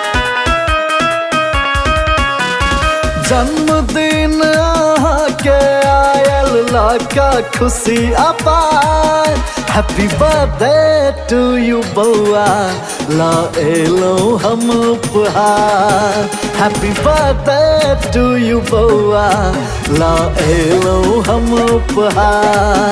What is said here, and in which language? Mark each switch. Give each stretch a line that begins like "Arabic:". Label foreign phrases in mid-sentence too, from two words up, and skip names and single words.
Maithili: जन्मदिन के आयल लाका खुशी अपार।
English: Happy birthday to you
Maithili: बउआ, लाएलो हम उपहार।
English: Happy birthday to you
Maithili: बउआ, लाएलो हम उपहार।